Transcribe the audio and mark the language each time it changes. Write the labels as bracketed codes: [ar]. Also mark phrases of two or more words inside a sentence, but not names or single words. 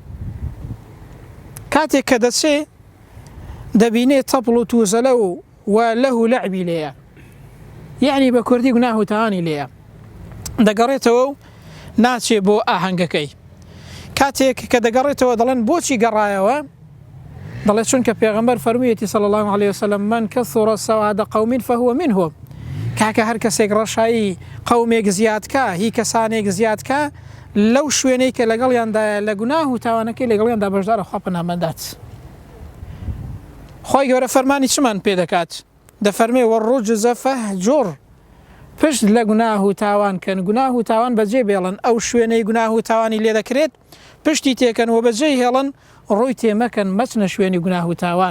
[ckb] کاتێک کە دەچێ دەبینێت تەپڵ و تووزەلە و لەه و لەعبی لێیە یعنی بە کوردی گوناه و تاوانی لێیە دەگەڕێتەوە و ناچێ بۆ ئاهەنگەکەی کاتێک کە دەگەڕێتەوە دەڵێن بۆچی گەڕایەوە دەڵێت چونکە پێغەمبەر فەرموویەتی [ar] صلی الله عليه وسلم من كثر سواد قوم فهو منهم [ckb] کاکە هەر کەسێک ڕەشایی قەومێک زیادکە هی کەسانێک زیادکە لەو شوێنەی کە لەگەڵیاندایە لە گوناه و تاوانەکەی لەگەڵیاندا بەشدارە خوا پەنامەندات. خوای گەورە فەرمانی چمان پێ دەکات دەفەرمێ [ar] وەڕوجز فەهجوڕ [ckb] پشت لە گوناه و تاوان کەن گوناه و تاوان بەجێ بێڵن ئەو شوێنەی گوناه و تاوانی لێ دەکرێت پشتی تێکەن و بەجێ هێڵن ڕووی تێمەکەن مەچنە شوێنی گوناه و تاوان.